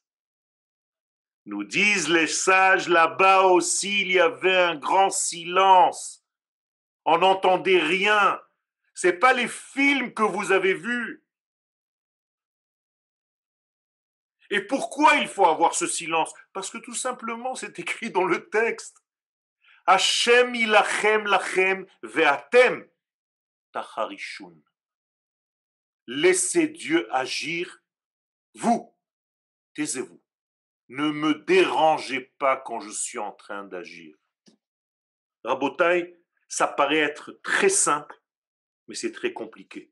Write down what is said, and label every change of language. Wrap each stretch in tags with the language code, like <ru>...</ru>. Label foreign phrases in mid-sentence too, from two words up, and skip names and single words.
<fr>Nous disent les sages, là-bas aussi, il y avait un grand silence. On n'entendait rien. Ce n'est pas les films que vous avez vus. Et pourquoi il faut avoir ce silence? Parce que tout simplement, c'est écrit dans le texte.</fr> <he>ה' ילחם לכם ואתם תחרישון.</he> <fr>Laissez Dieu agir. Vous, taisez-vous. Ne me dérangez pas quand je suis en train d'agir. Rabotai, Ça paraît être très simple, mais c'est très compliqué.</fr>